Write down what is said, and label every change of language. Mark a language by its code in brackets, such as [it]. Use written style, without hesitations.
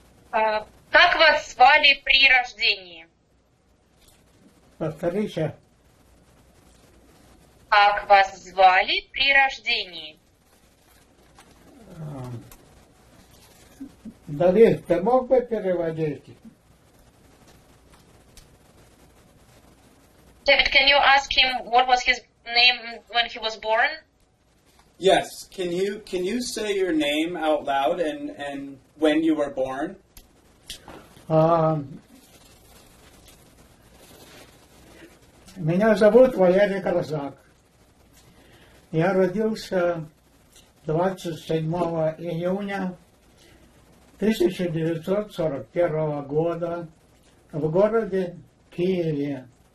[ru] Как вас звали при рождении? Повторите. Как вас звали при рождении? Давид, ты мог бы переводить? [en] David, can you ask him what was his name when he was born? Yes. Can you say your name out loud and when you were born? [ru] Меня зовут Валерий Гразак. Я родился 27 июня 1941 года в городе Киеве.